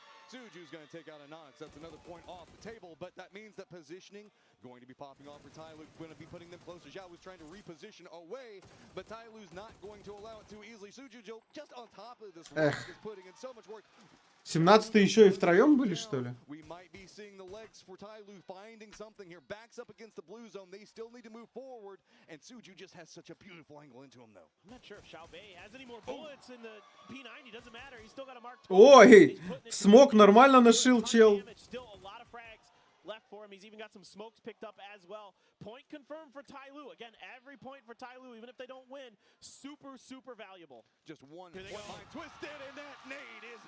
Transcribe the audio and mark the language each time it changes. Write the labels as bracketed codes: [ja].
[en] Suju's going to take out a Nox. That's another point off the table, but that means that positioning going to be popping off for Tai Lu, going to be putting them closer. Zhao was trying to reposition away, but Tai Lu's not going to allow it too easily. Suju just on top of this rock is putting in so much work. [ru] 17-е еще и втроем были, что ли? [en] We might be seeing the legs for Tai Lu finding something here. Backs up against the blue zone. They still need to move forward, and Suju just has such a beautiful angle into him, though. I'm not sure if Xiao Bei has any more bullets in the P90. Doesn't matter. He's still got a mark. [ru] Ой, смог нормально нашил, чел. [en] Still a lot of frags left for him. He's even got some smokes picked up as well. Point confirmed for Tai Lu. Again, every point for Tai Lu, even if they don't win, super valuable. Just one point line twisted, and that nade is